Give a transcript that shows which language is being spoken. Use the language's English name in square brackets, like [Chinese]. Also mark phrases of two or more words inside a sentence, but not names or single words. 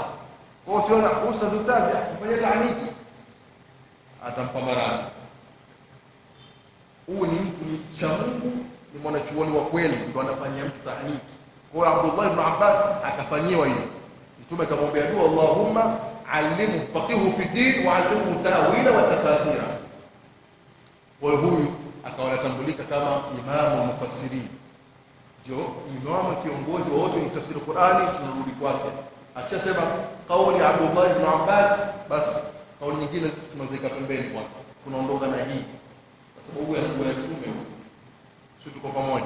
[Swahili] Kwa hiyo usiona ustazi afanye tahniki atampa maradhi. Huyu ni mtu ni cha Mungu, ni mwanachuoni wa kweli, ndio anafanyia mtu tahniki. Kwa hiyo Abdullah ibn Abbas akafanyiwa hiyo. Mtume akamwambia dua, [Arabic] اللهم علمه فقيه في دين وعلمه تأويلا وتفسيرا. [Swahili] Kwa hiyo huyu akawa anatambulika kama [Arabic] إمام مفسرين, [Swahili] ndio imamu kiongozi wa wote wa tafsiri Qur'ani. Tunarudi kwake, akishasema kauli ya Abdullah ibn Abbas, basi kauli nyingine tunazika pembeni kwanza, tunaondoka na hii, kwa sababu huyu anakuwa mtume, sisi tuko pamoja.